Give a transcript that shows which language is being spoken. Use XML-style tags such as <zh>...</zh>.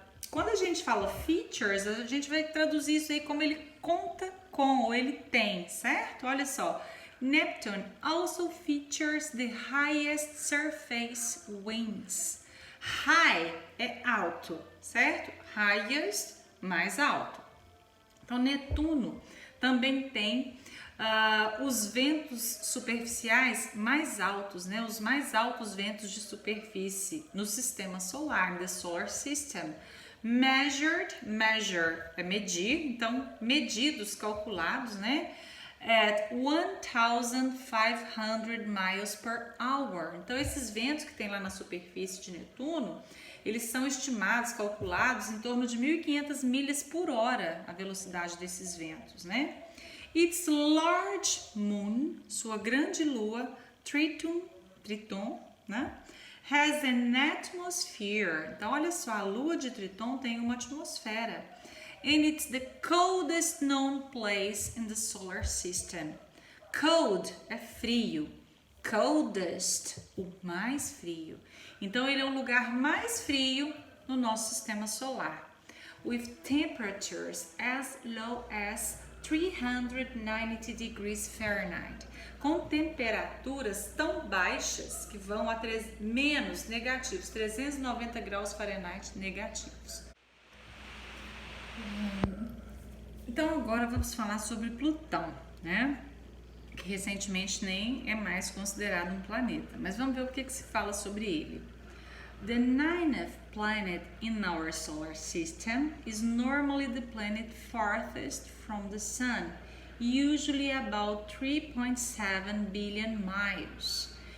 <pt>Quando a gente fala features, a gente vai traduzir isso aí como ele conta com, ou ele tem, certo? Olha só.</pt> <en>Neptune also features the highest surface winds.</en> <pt>High é alto, certo? Highest, mais alto. Então, Netuno também tem os ventos superficiais mais altos, né? Os mais altos ventos de superfície no sistema solar,</pt> <en>the solar system.</en> <pt>Measured, measure é medir, então medidos, calculados, né?</pt> <en>At 1,500 miles per hour.</en> <pt>Então, esses ventos que tem lá na superfície de Netuno, eles são estimados, calculados em torno de 1.500 milhas por hora, a velocidade desses ventos, né?</pt> <en>Its large moon,</en> <pt>sua grande lua, Triton, né?</pt> <en>Has an atmosphere.</en> <pt>Então, olha só, a lua de Triton tem uma atmosfera.</pt> <en>And it's the coldest known place in the solar system.</en> <pt>Cold é frio. Coldest, o mais frio. Então, ele é o lugar mais frio no nosso sistema solar.</pt> <en>With temperatures as low as 390 degrees Fahrenheit.</en> <pt>Com temperaturas tão baixas que vão a menos negativos, 390 graus Fahrenheit negativos. Então agora vamos falar sobre Plutão, né? Que recentemente nem é mais considerado um planeta, mas vamos ver o que se fala sobre ele.</pt> <en>The ninth planet in our solar system is normally the planet farthest from the Sun, usually about 3.7 billion miles.</en>